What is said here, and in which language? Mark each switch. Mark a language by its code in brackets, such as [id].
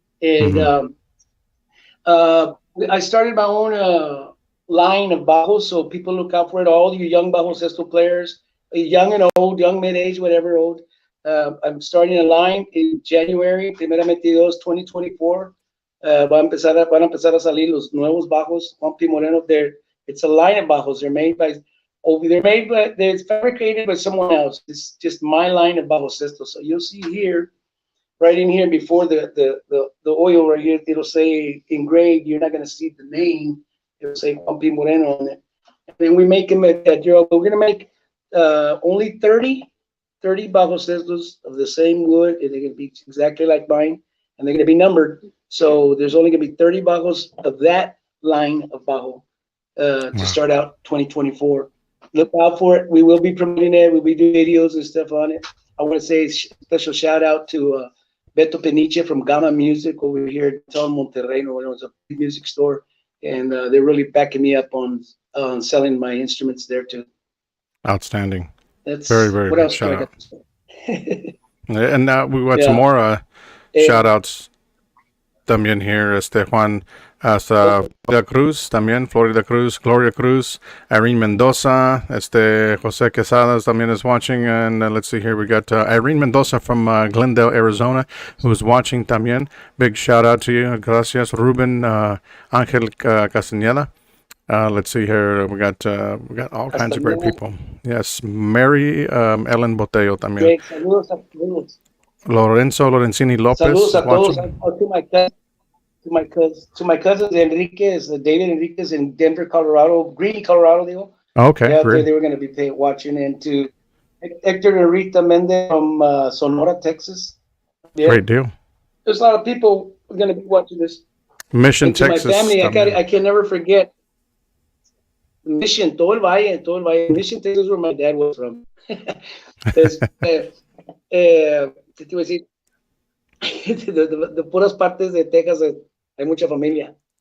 [en] And I started my own line of bajos, so people look out for it. All you young bajo sexto players, young and old, young mid-age, whatever old. I'm starting a line in January, [es] primeramente Dios, [en] 2024. [es] Van a empezar a salir los nuevos bajos, Juan P. [en] Moreno. It's a line of bajos. They're fabricated by someone else. It's just my line of bajo sexto. So you'll see here, right in here before the oil right here, it'll say engraved. You're not going to see the name. It'll say Juan P. Moreno on it. And then we make them we're going to make only 30 bajo sextos of the same wood, and they're going to be exactly like mine, and they're going to be numbered. So there's only going to be 30 bajos of that line of bajo to start out 2024. Look out for it. We will be promoting it. We'll be doing videos and stuff on it. I want to say special shout out to Beto Peniche from Gama Music over here in Monterrey. It was a big music store, and they're really backing me up on selling my instruments there too. Outstanding. That's very, very what else shout out. And now we got some more shout outs [es] también [en] here. Juan, hasta Florida Cruz [es] también, [en] Florida Cruz, Gloria Cruz, Irene Mendoza, Jose Quesadas también is watching, and let's see here, we got Irene Mendoza from Glendale, Arizona, who's watching también. Big shout out to you. [es] Gracias. [en] Ruben Angel Castañeda. Let's see here. We got all kinds of great people. Yes, Mary Ellen Botello [es] también. Saludos. Lorenzo Lorenzini Lopez. Saludos a todos. [en] To my cousins Enriquez, David Enriquez in Denver, Colorado, Greeley, Colorado. [es] Digo. [en] Okay, yeah, great. They were going to be watching, and to Hector and Rita Mendez from Sonora, Texas. Yeah. Great deal. There's a lot of people going to be watching this. Mission, to Texas. my family, I can never forget Mission, [es] todo el valle. [en] Mission, Texas, where my dad was from. [es] ¿Qué te iba a decir? De puras partes de Texas hay mucha familia.